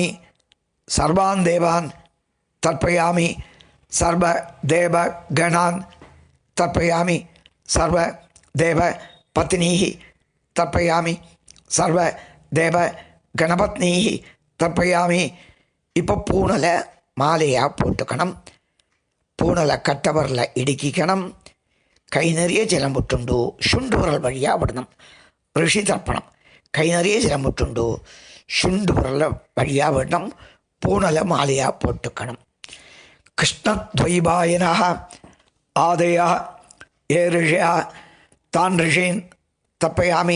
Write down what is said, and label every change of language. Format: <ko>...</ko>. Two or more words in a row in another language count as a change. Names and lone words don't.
<sa>सर्वान् देवान् तर्पयामि. सर्वदेवगणान् तर्पयामि. सर्वदेवपत्नीः तर्पयामि. सर्वदेवगणपत्नीः तर्पयामि.</sa> <ta>இப்போ பூணல் மாலையாக போட்டுக்கணும். பூணலை கட்டவரில் இடுக்கிக்கணும். கை நிறைய ஜலம் விட்டுண்டு சுண்டு விரல் வழியாக விடணும். ரிஷி தர்ப்பணம். கை நிறைய ஜலம் விட்டுண்டு சுண்டு விரல் வழியாக விடணும். பூணலை மாலையாக போட்டுக்கணும்.</ta> <sa>कृष्णद्वैपायनादयः ये ऋषयः तान् ऋषीन् तर्पयामि.</sa>